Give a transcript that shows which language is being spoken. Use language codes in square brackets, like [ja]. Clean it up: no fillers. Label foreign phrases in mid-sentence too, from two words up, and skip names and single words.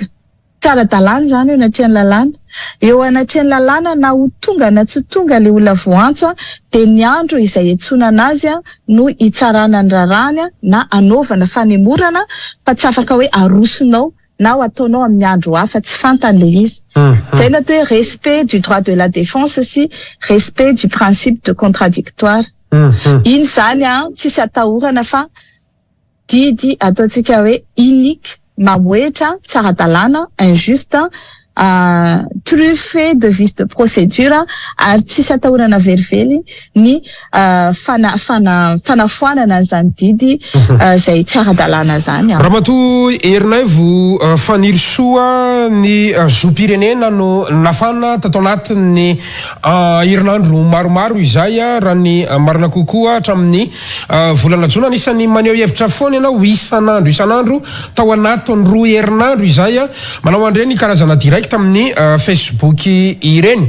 [mg] Tsara dalàna zany eo anatrehany lalàna. Eo anatrehany lalàna na ho tonga na tsy tonga le olona voantso de ny andro izay etsonana azy no hitsarana ny rarany na anaovana fanemorana fa tsy afaka hoe arosonao na ho ataonao amin'ny andro hafa tsy fantany le izy. Zay na hoe [fr] respect du droit de la défense sy respect du principe de contradictoire. [mg] Iny zany tsisy atahorana fa didy ataontsika hoe unique mamoetra tsara-dalàna [fr] injuste truffé de vice de procédure [mg] ary tsisy atahorana velively ny fanafoanana zany didy zay tsara-dalàna zany. Ramatoa Erinay vo faniry soa ny zom-pirenena no nafana tato anatin'ny herinandro maromaro izay raha ny marina kokoa hatramin'ny volana jona anisan'ny maneho hevitra foana ianao isanandro tao anatin'ny roa herinandro izay manao andreny karazana direct tamin'ny Facebook ireny.